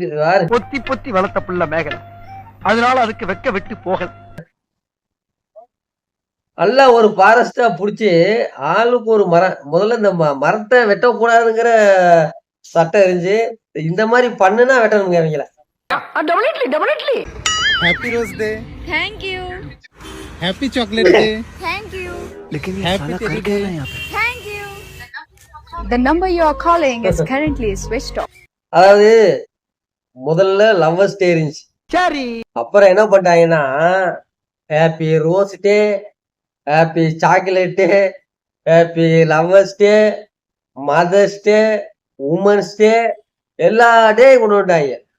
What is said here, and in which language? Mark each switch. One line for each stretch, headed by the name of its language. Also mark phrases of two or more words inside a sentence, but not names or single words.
Tamil: பொத்தி வளர்த்த புள்ள மேகலை, அதனால அதுக்கு வெக்க விட்டு போகல. நல்லா ஒரு ஃபாரஸ்டா புடிச்சு ஆளுக்கு ஒரு மரம். முதல்ல இந்த மரத்தை வெட்டக்கூடாதுங்கிற சட்டம் இருந்துச்சு. இந்த மாதிரி பண்ணுனா வெட்டணுங்க அவங்கள. டெபினெட்லி.
English: Happy Rose Day. Thank you. Happy Chocolate Day. Thank you. लेकिन Happy Teddy Day. Thank you. The number you are calling is currently switched off.
Tamil: அதாவது முதல்ல
English: lovers day
Tamil: இருந்துச்சு. சரி. அப்புறம் என்ன பண்ணிட்டாங்கன்னா
English: Happy Rose Day, Happy Chocolate Day, Happy Lovers Day, Mothers Day, Womens Day,
Tamil: எல்லா டே கொண்டு வந்துட்டாங்க.